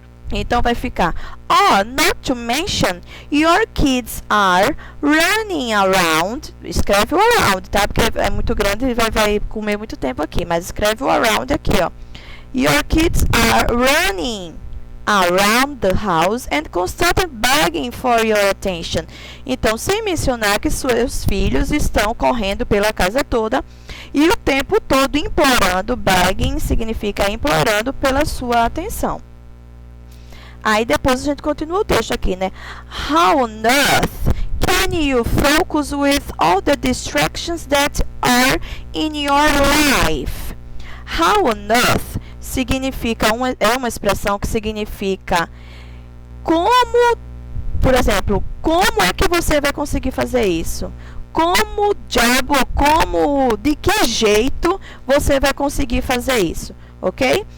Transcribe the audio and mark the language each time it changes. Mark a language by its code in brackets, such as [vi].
[pt] Então, vai ficar, [en] not to mention, your kids are running around. [pt] Escreve o around, tá? Porque é muito grande e vai comer muito tempo aqui. Mas escreve o around aqui, ó. [en] Your kids are running around the house and constantly begging for your attention. [pt] Então, sem mencionar que seus filhos estão correndo pela casa toda e o tempo todo implorando. Begging significa implorando pela sua atenção. Aí depois a gente continua o texto aqui, né? [en] How on earth can you focus with all the distractions that are in your life? How on earth [pt] significa é uma expressão que significa como, por exemplo, como é que você vai conseguir fazer isso? Como diabo, de que jeito você vai conseguir fazer isso, ok?